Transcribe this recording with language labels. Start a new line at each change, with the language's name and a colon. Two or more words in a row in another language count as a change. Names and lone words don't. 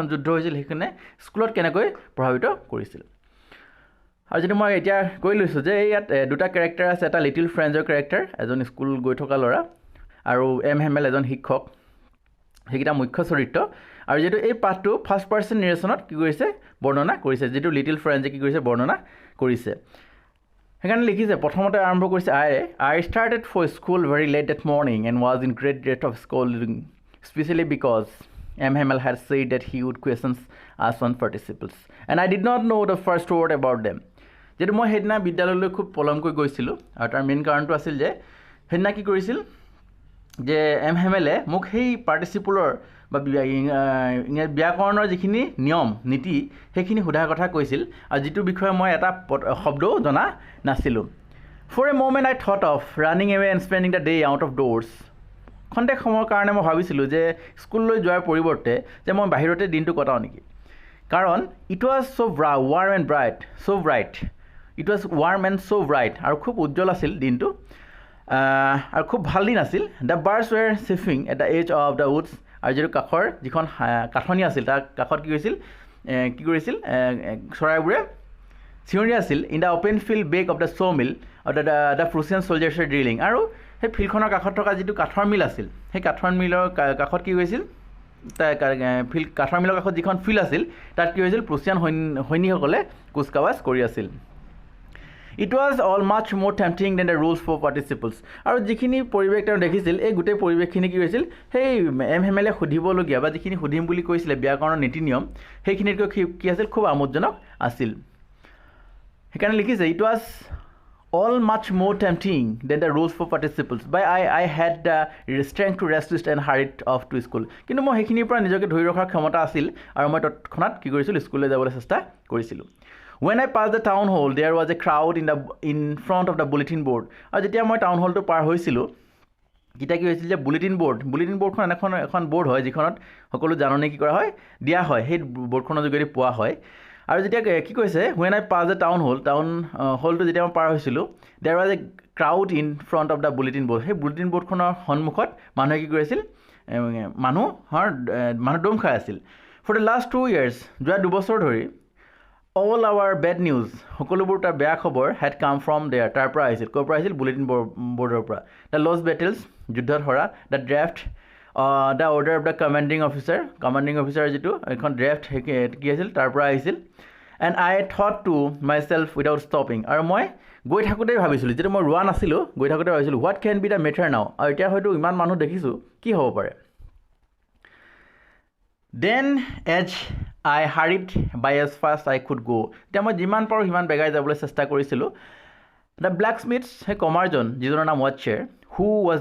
Assamese: যুদ্ধ হৈছিল সেইখনে স্কুলত কেনেকৈ প্ৰভাৱিত কৰিছিল আৰু যদি মই এতিয়া কৈ লৈছোঁ যে ইয়াত দুটা কেৰেক্টাৰ আছে এটা লিটিল ফ্ৰেঞ্চৰ কেৰেক্টাৰ এজন স্কুল গৈ থকা ল'ৰা আৰু এম হেমেল এজন শিক্ষক সেইকেইটা মুখ্য চৰিত্ৰ আৰু যেটো এই পাঠটো
English: first person narration
Assamese: কি কৰিছে বৰ্ণনা কৰিছে যেটো লিটিল ফ্ৰেঞ্চে কি কৰিছে বৰ্ণনা কৰিছে সেইকাৰণে লিখিছে প্ৰথমতে আৰম্ভ কৰিছে
English: I started for school very late that morning and was in great dread of scolding especially because M. Hamel had said that he would question us on participles and I did not know the first word about them
Assamese: যেটো মই হেদিনা বিদ্যালয়লৈ খুব পলমকৈ গৈছিলোঁ আৰু তাৰ মেইন কাৰণটো আছিল যে হেদিনা কি কৰিছিল যে এম হেমেলে মোক সেই পাৰ্টিচিপলৰ বা ব্যাকৰণৰ যিখিনি নিয়ম নীতি সেইখিনি সোধাৰ কথা কৈছিল আৰু যিটো বিষয়ে মই এটা শব্দও জনা নাছিলোঁ
English: For a moment I thought of running away and spending the day out of doors
Assamese: খন্তেক সময়ৰ কাৰণে মই ভাবিছিলোঁ যে স্কুললৈ যোৱাৰ পৰিৱৰ্তে যে মই বাহিৰতে দিনটো কটাওঁ নেকি কাৰণ
English: It was so warm and bright it was warm and so bright
Assamese: আৰু খুব উজ্জ্বল আছিল দিনটো আৰু খুব ভাল দিন আছিল
English: The birds were chirping at the edge of the woods
Assamese: আৰু যিটো কাষৰ যিখন কাঠনি আছিল তাৰ কাষত কি কৰিছিল চৰাইবোৰে চিঞৰি আছিল
English: in the open field back of the saw mill the Prussian soldiers drilling
Assamese: আৰু সেই ফিল্ডখনৰ কাষত থকা যিটো কাঠৰ মিল আছিল সেই কাঠৰ মিলৰ কাষত কি হৈছিল কাঠৰ মিলৰ কাষত যিখন ফিল্ড আছিল তাত কি হৈছিল প্ৰুছিয়ান সৈনিকসকলে কুচকাৱাজ কৰি আছিল
English: It was all much more tempting than the rules for participles.
Assamese: আৰু যিখিনি পৰিৱেশ তেওঁ দেখিছিল এই গোটেই পৰিৱেশখিনি কি হৈছিল সেই এম হেমেলে সুধিবলগীয়া বা যিখিনি সুধিম বুলি কৈছিলে ব্যাকৰণৰ নীতি নিয়ম সেইখিনিতকৈ কি আছিল খুব আমোদজনক আছিল সেইকাৰণে লিখিছে
English: It was all much more tempting than the rules for participles but I had the strength to resist and hurried off to school
Assamese: কিন্তু মই সেইখিনিৰ পৰা নিজকে ধৰি ৰখাৰ ক্ষমতা আছিল আৰু মই তৎক্ষণাত কি কৰিছিলোঁ স্কুললৈ যাবলৈ চেষ্টা কৰিছিলোঁ
English: When I passed the town hall, there was a crowd in front of the bulletin board.
Assamese: আৰু যেতিয়া মই টাউন হলটো পাৰ হৈছিলোঁ তেতিয়া কি হৈছিল যে
English: bulletin board
Assamese: এখন বৰ্ড হয় যিখনত সকলো জাননী কি কৰা হয় দিয়া হয় সেই বৰ্ডখনৰ যোগেদি পোৱা হয় আৰু যেতিয়া কি কৈছে
English: when I passed the town hallটো
Assamese: যেতিয়া মই পাৰ হৈছিলোঁ
English: there was a crowd in front of the bulletin board
Assamese: সেই
English: bulletin board
Assamese: সন্মুখত মানুহে কি কৰিছিল মানুহ দম খাই আছিল
English: for the last 2 years
Assamese: যোৱা 2 বছৰ ধৰি
English: all our bad news
Assamese: সকলোবোৰ তাৰ বেয়া খবৰ had
English: come from there
Assamese: তাৰ পৰা আহিছিল ক'ৰ পৰা আহিছিল
English: bulletin board
Assamese: পৰা
English: the lost battles
Assamese: যুদ্ধত হৰা
English: the draft the order of the commanding officer
Assamese: যিটো এখন ড্ৰাফ্ট কি আছিল তাৰ পৰা আহিছিল
English: and I thought to myself without stopping
Assamese: আৰু মই গৈ থাকোঁতে ভাবিছিলোঁ যেতিয়া মই ৰোৱা নাছিলোঁ গৈ থাকোঁতে ভাবিছিলোঁ
English: what can be the matter now
Assamese: আৰু এতিয়া হয়তো ইমান মানুহ দেখিছোঁ কি হ'ব পাৰে
English: then as I hurried by as fast I could go
Assamese: তেতিয়া মই যিমান পাৰোঁ সিমান বেগাই যাবলৈ চেষ্টা কৰিছিলোঁ
English: the blacksmith
Assamese: সেই কমাৰজন যিজনৰ নাম
English: watcher who was